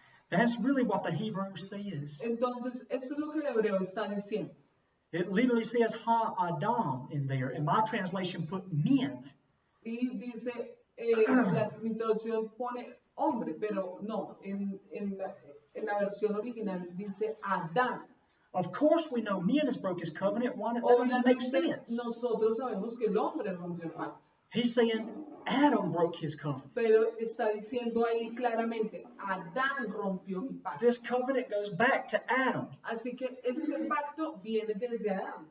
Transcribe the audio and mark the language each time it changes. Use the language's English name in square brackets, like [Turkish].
[English] That's really what the Hebrew says. [Spanish] Entonces, eso es lo que el hebreo está diciendo. [English] It literally says ha-adam in there. In my translation, put men. [Spanish] Y dice, mi traducción pone hombre, pero no, en la versión original dice Adán. [English] Of course we know men has broke his covenant. Why that doesn't make sense? [Spanish] Nosotros sabemos que el hombre rompió el pacto. [English] He's saying Adam broke his covenant. [Spanish] Pero está diciendo ahí claramente, Adán rompió mi pacto. [English] This covenant goes back to Adam. [Spanish] Así que este pacto viene desde Adán.